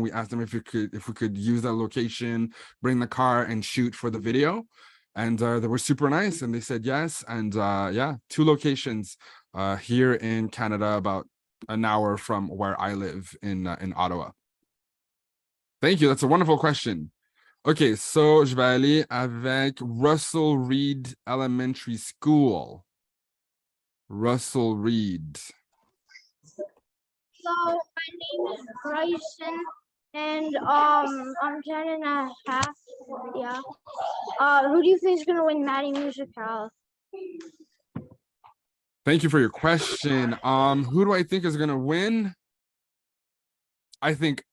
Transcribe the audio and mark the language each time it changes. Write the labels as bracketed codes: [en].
[en] We asked them if we could use that location, bring the car and shoot for the video, and they were super nice and they said yes. And yeah, two locations here in Canada, about an hour from where I live in Ottawa. Thank you. That's a wonderful question. [fr] Okay, so je vais aller avec Russell Reed Elementary School. Russell Reed. [en] So my name is Bryson, and I'm 10.5. Yeah. Who do you think is gonna win Manie2023? Thank you for your question. Who do I think is gonna win? I think